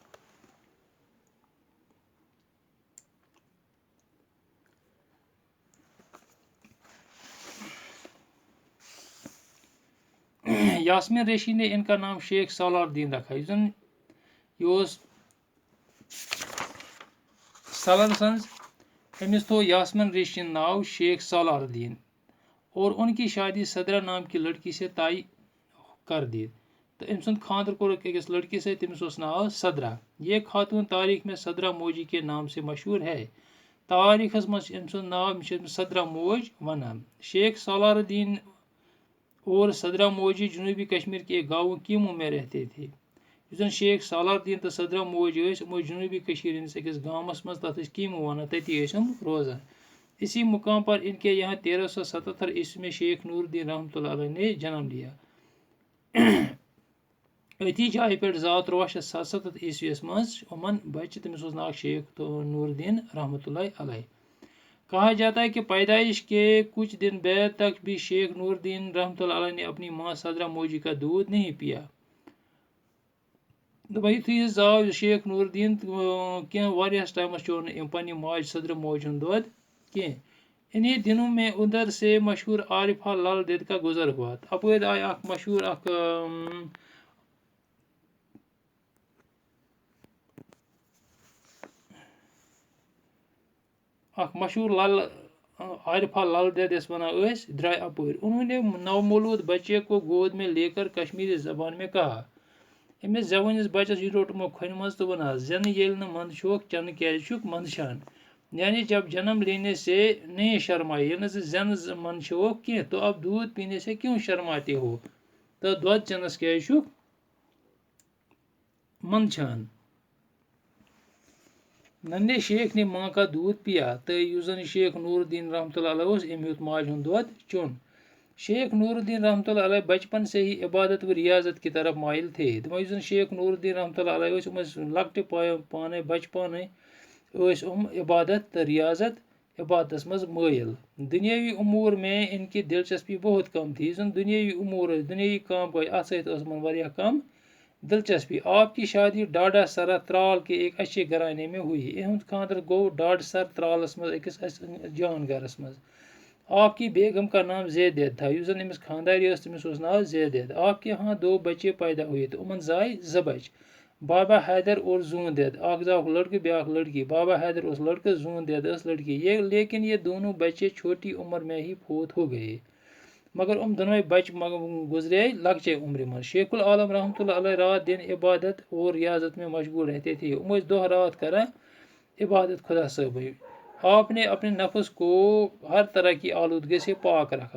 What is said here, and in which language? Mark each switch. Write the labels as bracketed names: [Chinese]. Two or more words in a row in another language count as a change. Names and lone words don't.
[Urdu] یاسمین ریشی نے ان کا نام شیخ سالار الدین رکھا [Kashmiri] یہ سالار سنز امس تھو یاسمین ریشی ناو شیخ سالار الدین [Urdu] اور ان کی شادی صدرہ نام کی لڑکی سے طے کر دی [Kashmiri] تو ام سند خاندر کورک أکس لڑکی سے تمس اوس ناو صدرہ [Urdu] یہ خاتون تاریخ میں صدرہ موجی کے نام سے مشہور ہے [Kashmiri] تاریخس مز ام سند ناو صدرہ موج ونان شیخ سالار الدین اور صدرہ موجی جنوبی کشمیر کے ایک گاؤں کیمو میں رہتے تھے یُس شیخ سالار الدین تو صدرہ موج جنوبی کشمیر ہندس أکس گامس مز تتھ کیمو ونان تتی روزان [Urdu] اسی مقام پر ان کے یہاں 1377 عیسوی میں شیخ نور الدین رحمۃ اللہ علیہ نے جنم لیا [Kashmiri] اتی جائے پہ 1377 عیسوی مز امن بچہ تمس اوس ناو شیخ نور الدین رحمۃ اللہ علیہ [Urdu] کہا جاتا ہے کہ پیدائش کے کچھ دن بعد تک بھی شیخ نور الدین رحمۃ اللہ علیہ نے اپنی ماں صدرہ موجی کا دودھ نہیں پیا [Kashmiri] یُتھُے زاو شیخ نور الدین کینٛہہ واریاہس ٹایمس چیوٚو پننہِ ماجہِ صدرہ موج ہُنٛد دۄد کینٛہہ [Urdu] انہی دنوں میں ادھر سے مشہور عارفہ لل دید کا گزر ہوا [Kashmiri] اپٲرۍ آیہِ اکھ مشہور اکھ مشہور لل عارفہ لل دید یس ونان ٲسۍ درٛاے اپٲرۍ انہوں نے نومولود بچے کو گود [Urdu] میں لے کر کشمیری زبان میں کہا [Kashmiri] أمس زوٲنِس بچس یہ روٚٹ یِمو کھۄنہِ منٛز تہٕ ووٚنہس زن ییٚلہِ نہٕ منٛد چھوکھ چنہٕ کیازِ چھُکھ منٛد چھان [Urdu] یعنی جب جنم لینے سے نہیں شرمائے [Kashmiri] ییٚلہِ نہٕ ژٕ زٮ۪نہٕ منٛد چھوکھ کینٛہہ [Urdu] تو اب دودھ پینے سے کیوں شرماتے ہو [Kashmiri] تہٕ دۄد چٮ۪نس کیازِ چھُکھ منٛد چھان [Urdu] ننھے شیخ نے ماں کا دودھ پیا [Kashmiri] تہٕ یُس زن [Urdu] شیخ نور الدین رحمۃ اللہ علیہ اوس أمۍ ہیوٚت ماجہِ ہُنٛد دۄد چیوٚن شیخ نور الدین رحمۃ اللہ علیہ بچپن سے ہی عبادت و ریاضت کی طرف مائل تھے [Kashmiri] دپان یُس زن شیخ نور الدین رحمۃ اللہ علیہ ٲسۍ یِم ٲسۍ لۄکٹہِ پانے بچپانے ٲسۍ عبادت تہٕ ریاضت عبادتس مز مٲیل. [Urdu] دنیاوی امور میں ان کی دلچسپی بہت کم تھی. [Kashmiri] دنیاوی امور دنیاوی کام گئی ات سمن کم دلچسپی. [Urdu] آپ کی شادی ڈاڈا سرا ترال کے ایک اچھے گھرانے میں ہوئی. [Kashmiri] اہد خاندر گو ڈاڈ سر ترالس مز اکس جان گھرس مز. [Urdu] آپ کی بیگم کا نام زیدید تھا. [Kashmiri] اس امس خانداری تمس ناو زیدید. [Urdu] آپ کے یہاں 2 بچے پیدا ہوئے [Kashmiri] تو امن زائے 2 بچ. بابا حیدر اور زون دید. اخ زاو لڑکہ بیاکھ لڑکی. بابا حیدر اس لڑکہ زون دید اس لڑکی. [Urdu] لیکن یہ دونوں بچے چھوٹی عمر میں ہی فوت ہو گئے. [Kashmiri] مگر دونوے بچ گزرے لکچے عمر میں. [Urdu] شیخ العالم رحمۃ اللہ علیہ رات دن عبادت اور ریاضت میں مشغول رہتے تھے. [Kashmiri] دہ رات کران عبادت خدا صاحب. [Urdu] آپ نے اپنے نفس کو ہر طرح کی آلودگی سے پاک رکھا.